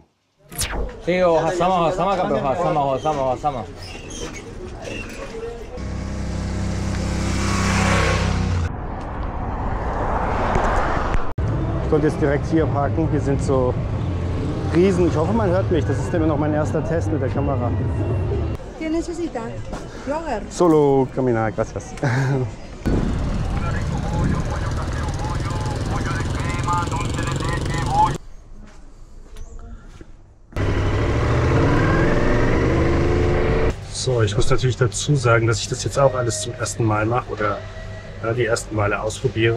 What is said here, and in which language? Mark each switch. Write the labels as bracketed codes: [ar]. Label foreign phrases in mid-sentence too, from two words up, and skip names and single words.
[de] Theo, Hasama, Hasama. Ich konnte jetzt direkt hier parken. Hier sind so Riesen. Ich hoffe, man hört mich. Das ist immer noch mein erster Test mit der Kamera. [es] ¿Qué necesita? Jogger. Solo caminar, gracias. [de] So, ich muss natürlich dazu sagen, dass ich das jetzt auch alles zum ersten Mal mache oder die ersten Male ausprobiere.